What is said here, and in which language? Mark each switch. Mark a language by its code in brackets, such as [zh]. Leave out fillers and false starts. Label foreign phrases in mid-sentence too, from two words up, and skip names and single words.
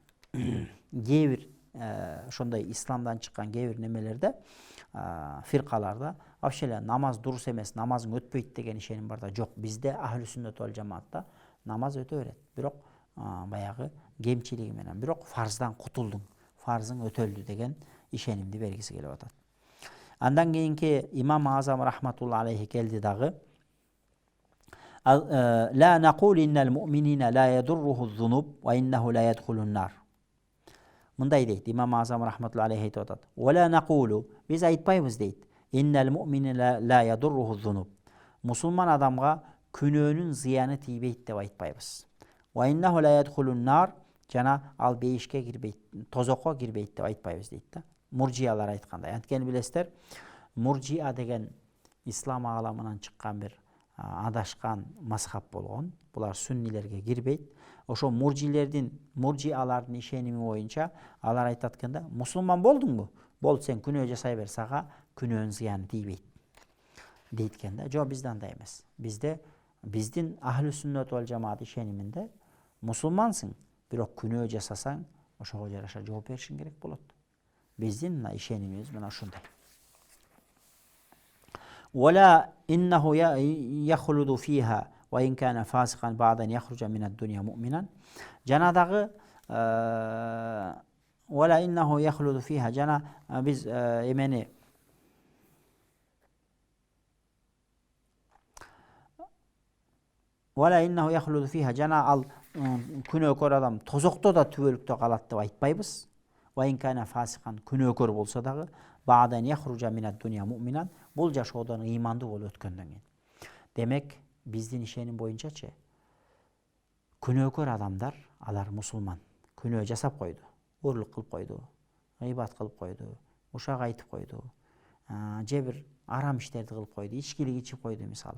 [ky] Анткени кээ бир ошондой исламдан чыккан кээ бир немелерде, фиркаларда вообще эле намаз дурус эмес, намазың өтпөйт деген ишеним бар да. Жок, бизде [ar] أهل السنة والجماعة [ky] намаз өтө берет. Бирок баягы кемчилиги менен, бирок фарздан кутулдуң, фарзың өтөлдү деген ишенимди бергиси келип атат. Андан кийинки имам Азам [ar] رحمة الله عليه [ky] келди дагы. [ar] لا نقول إن المؤمنين لا يضره الذنوب وإنه لا يدخل النار. [ky] Мындай дейт имам Азам [ar] رحمة الله عليه [ky] айтып атат. [ar] ولا نقول, [ky] биз айтпайбыз дейт. [ar] إن المؤمن لا يضره الذنوب. [ky] Мусулман адамга күнөөнүн зыяны тийбейт деп айтпайбыз. [ar] وإنه لا يدخل النار, [ky] жана ал бейишке кирбейт, тозокко кирбейт деп айтпайбыз дейт да. Муржиялар айткандай. Анткени билесиздер, муржия деген ислам ааламынан чыккан бир адашкан мазхаб болгон. Булар сүннилерге кирбейт. Ошо муржиалардын ишеними боюнча алар айтат экен да, мусулман болдуңбу? Болду, сен күнөө жасай бер, сага күнөөнүн зыяны тийбейт дейт экен да. Жок, бизде андай эмес. Биздин [ar] أهل السنة والجماعة [ky] ишениминде мусулмансың, бирок күнөө жасасаң, ошого жараша жооп беришиң керек болот. Биздин мына ишенимибиз мына ушундай. [ar] ولا إنه يخلد فيها وإن كان فاسقا بعد أن يخرج من الدنيا مؤمنا. [ky] жана дагы [ar] ولا إنه يخلد فيها, [ky] жана биз эмне [ar] ولا إنه يخلد فيها, [ky] жана ал күнөөкөр адам тозокто да түбөлүктө калат деп айтпайбыз. وإن كان فاسقا, күнөөкөр болсо дагы [ar] بعد أن يخرج من الدنيا مؤمنا, [ky] бул жашоодон ыймандуу болуп өткөндөн кийин. Демек, биздин ишеним боюнчачы, күнөөкөр адамдар, алар мусулман, күнөө жасап койду, урлук кылып койду, гыйбат кылып койду, ушак айтып койду, же бир арам иштерди кылып койду, ичкилик ичип койду мисалы.